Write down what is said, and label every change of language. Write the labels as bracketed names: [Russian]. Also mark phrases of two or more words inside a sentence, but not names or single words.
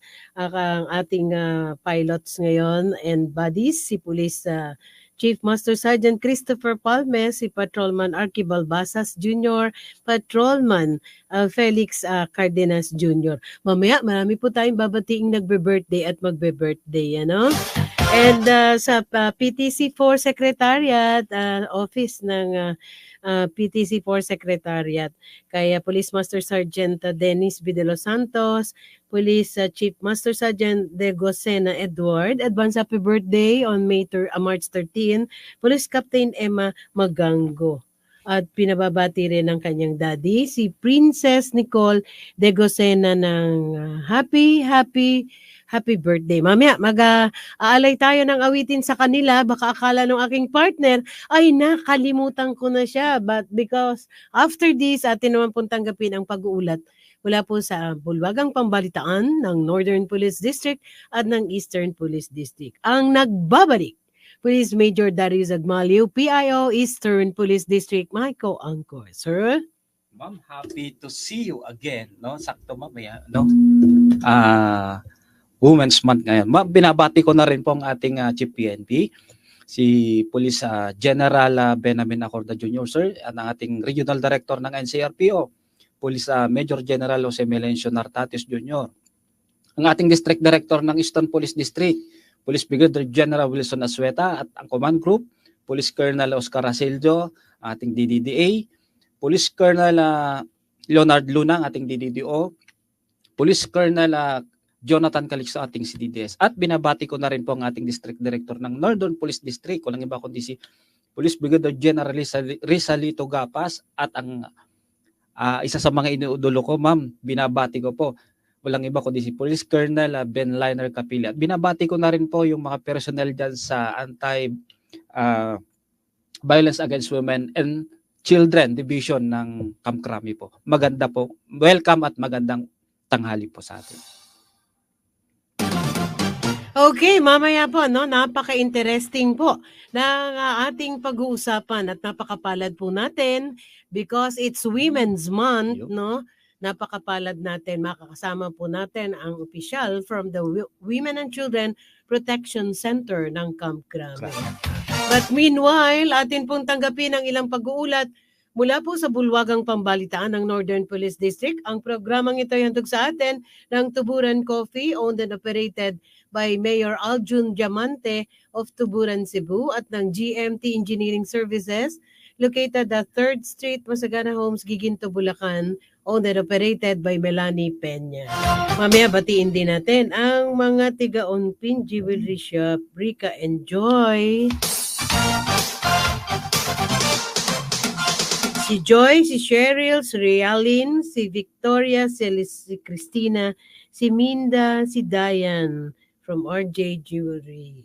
[Filipino] Ang ating pilots ngayon [English] and buddies, [Filipino] si Police Chief Master Sergeant Christopher Palme, si Patrolman Archie Balbasas Jr., Patrolman Felix Cardenas Jr. Mamaya, marami po tayong babating nagbe-birthday at magbe-birthday, ano? And sa PTC4 Secretariat, office ng PTC4 Secretariat, kaya Police Master Sergeant Dennis B. De Los Santos, Police Chief Master Sergeant De Gosena Edward, [English] advance happy birthday on March 13, Police Captain Emma Magango. [Filipino] At pinababati rin ng kanyang daddy, si Princess Nicole De Gosena ng [English] happy birthday. [Filipino] Mamaya, mag-aalay tayo ng awitin sa kanila. Baka akala ng aking partner, ay nakalimutan ko na siya. [English] But because after this, [Filipino] atin naman pong tanggapin ang pag-uulat mula po sa Bulwagang Pambalitaan ng Northern Police District at ng Eastern Police District. Ang nagbabalik, Police Major Darius Agmalio, PIO Eastern Police District, Michael Angkor. Sir? Ma'am, [English] happy to see you again, no? [Filipino] Sakto mamaya, no? Women's Month ngayon. Binabati ko na rin po ang ating Chief PNP, si Police General Benamin Acorda Jr., sir, at ang ating Regional Director ng NCRPO, Police Major General Jose Melencio Nartatis Jr., ang ating District Director ng Eastern Police District, Police Brigadier General Wilson Asueta at ang Command Group, Police Colonel Oscar Asilio, ating DDDA, Police Colonel Leonard Luna, ating DDDO, Police Colonel Jonathan Calixto, ating CDDS. At binabati ko na rin po ang ating District Director ng Northern Police District, walang iba kundi si Police Brigadier General Rizalito Gapas at ang isa sa mga inuudulo ko, ma'am, binabati ko po. Walang iba kundi si Police Colonel Ben Liner Capilla. At binabati ko na rin po yung mga personnel dyan sa Anti-Violence Against Women and Children Division ng Camp Crame po. Maganda po. Welcome at magandang tanghali po sa atin. Okay, mamaya po, no? Napaka-interesting po ng ating pag-uusapan at napakapalad po natin [English] because it's Women's Month, [Filipino] no? Napakapalad natin, makakasama po natin ang opisyal [English] from the [Filipino] Women and Children Protection Center ng Camp Crame. [English] But meanwhile, [Filipino] atin pong tanggapin ang ilang pag-uulat mula po sa Bulwagang Pambalitaan ng Northern Police District. Ang programang ito ay handog sa atin ng Tuburan Coffee, [English] owned and operated by [Filipino] Mayor Aljun Diamante of Tuburan, Cebu, at ng GMT Engineering Services, [English] located at [Filipino] 3rd Street, Masagana Homes, Giginto, Bulacan, [English] owned and operated by [Filipino] Melanie Peña. Mamaya batiin din natin ang mga tiga-Onpin Jewelry Shop, Rika Enjoy, si Joy, si Cheryl, si Realin, si Victoria, si Christina, si Minda, si Diane from RJ Jewelry.